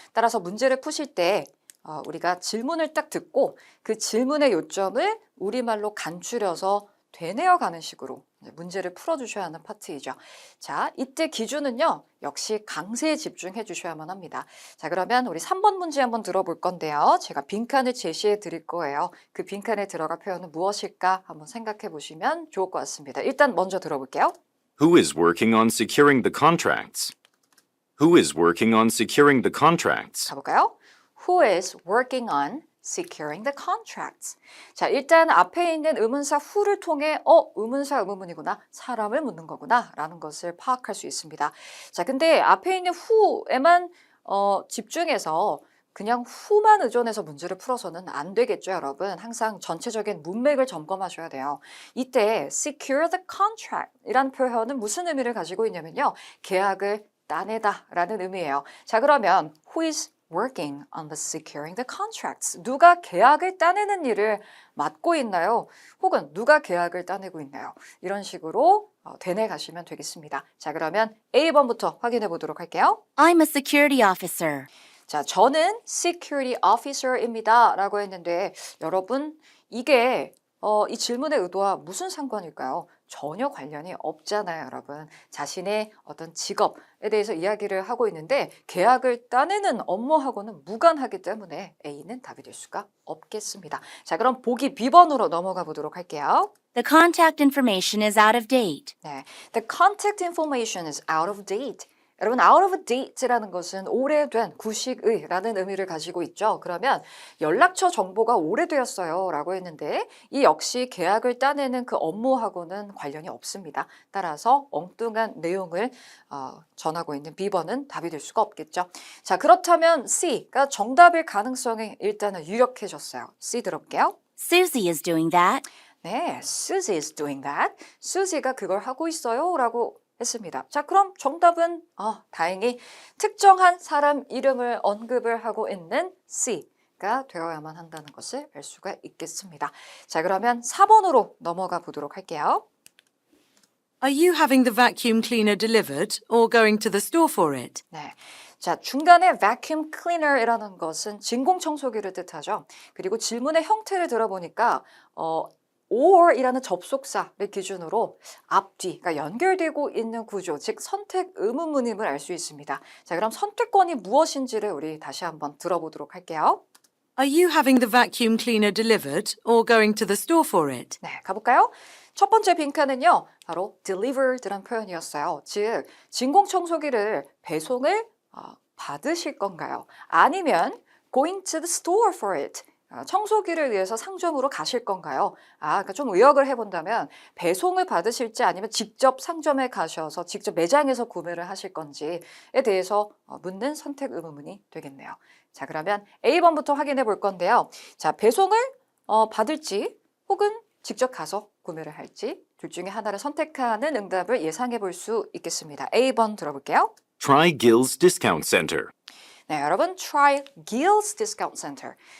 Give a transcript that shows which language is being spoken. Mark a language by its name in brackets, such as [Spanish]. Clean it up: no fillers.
[Korean] 따라서 문제를 푸실 때 우리가 질문을 딱 듣고 그 질문의 요점을 우리말로 간추려서 되뇌어가는 식으로 문제를 풀어주셔야 하는 파트이죠. 자, 이때 기준은요. 역시 강세에 집중해 주셔야만 합니다. 자, 그러면 우리 3번 문제 한번 들어볼 건데요. 제가 빈칸을 제시해 드릴 거예요. 그 빈칸에 들어갈 표현은 무엇일까 한번 생각해 보시면 좋을 것 같습니다. 일단 먼저 들어볼게요. [English] Who is working on securing the contracts? Who is working on securing the contracts? [Korean] 가볼까요? [English] Who is working on securing the contracts? [Korean] 자, 일단 앞에 있는 의문사 who를 통해 의문사 의문문이구나. 사람을 묻는 거구나. 라는 것을 파악할 수 있습니다. 자, 근데 앞에 있는 who에만 집중해서 그냥 후만 의존해서 문제를 풀어서는 안 되겠죠, 여러분. 항상 전체적인 문맥을 점검하셔야 돼요. 이때 [English] secure the contract [Korean] 이란 표현은 무슨 의미를 가지고 있냐면요. 계약을 따내다 라는 의미예요. 자, 그러면 [English] who is working on the securing the contracts? [Korean] 누가 계약을 따내는 일을 맡고 있나요? 혹은 누가 계약을 따내고 있나요? 이런 식으로 되뇌 가시면 되겠습니다. 자, 그러면 A번부터 확인해 보도록 할게요. [English] I'm a security officer. [Korean] 자, 저는 security officer입니다 라고 했는데 여러분 이게 이 질문의 의도와 무슨 상관일까요? 전혀 관련이 없잖아요, 여러분. 자신의 어떤 직업에 대해서 이야기를 하고 있는데 계약을 따내는 업무하고는 무관하기 때문에 A는 답이 될 수가 없겠습니다. 자, 그럼 보기 B번으로 넘어가 보도록 할게요. [English] The contact information is out of date. 네, the contact information is out of date. [Korean] 여러분, out of date라는 것은 오래된, 구식의라는 의미를 가지고 있죠. 그러면 연락처 정보가 오래되었어요 라고 했는데 이 역시 계약을 따내는 그 업무하고는 관련이 없습니다. 따라서 엉뚱한 내용을 전하고 있는 B번은 답이 될 수가 없겠죠. 자, 그렇다면 C가 정답일 가능성이 일단은 유력해졌어요. C 들어볼게요. Susie is doing that. 네, Susie is doing that. Susie가 그걸 하고 있어요 라고 했습니다. 자, 그럼 정답은 다행히 특정한 사람 이름을 언급을 하고 있는 C가 되어야만 한다는 것을 알 수가 있겠습니다. 자, 그러면 4번으로 넘어가 보도록 할게요. [English] Are you having the vacuum cleaner delivered or going to the store for it? [Korean] 네. 자, 중간에 vacuum cleaner이라는 것은 진공청소기를 뜻하죠. 그리고 질문의 형태를 들어보니까 or이라는 접속사를 기준으로 앞뒤, 그러니까 연결되고 있는 구조, 즉 선택 의문문임을 알 수 있습니다. 자, 그럼 선택권이 무엇인지를 우리 다시 한번 들어보도록 할게요. Are you having the vacuum cleaner delivered or going to the store for it? 네, 가볼까요? 첫 번째 빈칸은요, 바로 delivered란 표현이었어요. 즉, 진공청소기를 배송을 받으실 건가요? 아니면 [English] going to the store for it. [Korean] 청소기를 위해서 상점으로 가실 건가요? 그러니까 좀 의역을 해본다면 배송을 받으실지 아니면 직접 상점에 가셔서 직접 매장에서 구매를 하실 건지에 대해서 묻는 선택 의문문이 되겠네요. 자, 그러면 A번부터 확인해 볼 건데요. 자, 배송을 받을지 혹은 직접 가서 구매를 할지 둘 중에 하나를 선택하는 응답을 예상해 볼 수 있겠습니다. A번 들어볼게요. [English] Try Gill's Discount Center. [Korean] 네, 여러분, [English] try Gill's Discount Center.